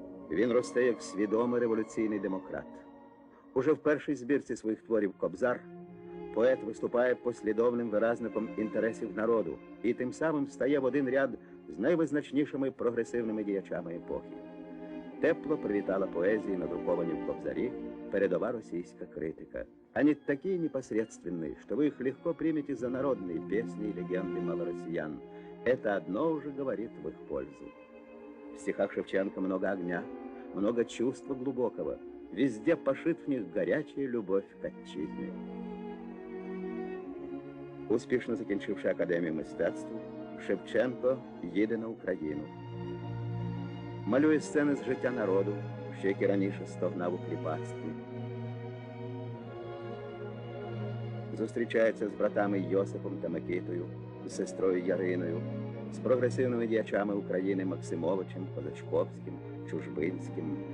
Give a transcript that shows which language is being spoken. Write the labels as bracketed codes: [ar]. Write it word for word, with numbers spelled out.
[uk] Він росте як свідомий революційний демократ. Уже в першій збірці своїх творів «Кобзар» поет виступає послідовним виразником інтересів народу і тим самим стає в один ряд з найвизначнішими прогресивними діячами епохи. Тепло привітала поезії, надруковані в «Кобзарі», передова російская критика. [ru] Они такие непосредственные, что вы их легко примете за народные песни и легенды малороссиян. Это одно уже говорит в их пользу. В стихах Шевченко много огня, много чувства глубокого. Везде пошит в них горячая любовь к отчизне. [uk] Успішно закінчивши академію мистецтв, Шевченко їде на Україну. Малює сцени з життя народу, ще як і раніше стогнав у кріпацтві. Зустрічається з братами Йосипом та Микитою, з сестрою Яриною, з прогресивними діячами України Максимовичем, Козачковським, Чужбинським.